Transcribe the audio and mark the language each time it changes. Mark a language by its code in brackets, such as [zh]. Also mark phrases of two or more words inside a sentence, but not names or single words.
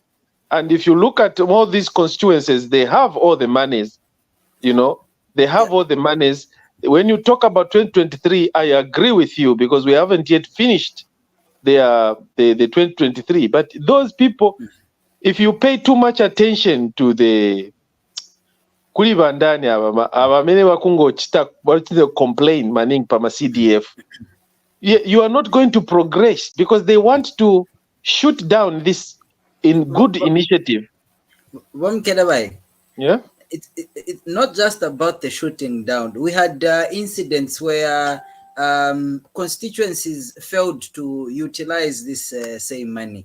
[en] And if you look at all these constituencies, they have all the monies, they have all the monies. When you talk about 2023, I agree with you because we haven't yet finished the 2023. But those people, if you pay too much attention to the [ny] kuli bandani abamene bakungochita complain maning pama CDF, [en] you are not going to progress because they want to shoot down this good initiative. Mukelabai, Yeah. It's not just about the shooting down. We had incidents where constituencies failed to utilize this same money.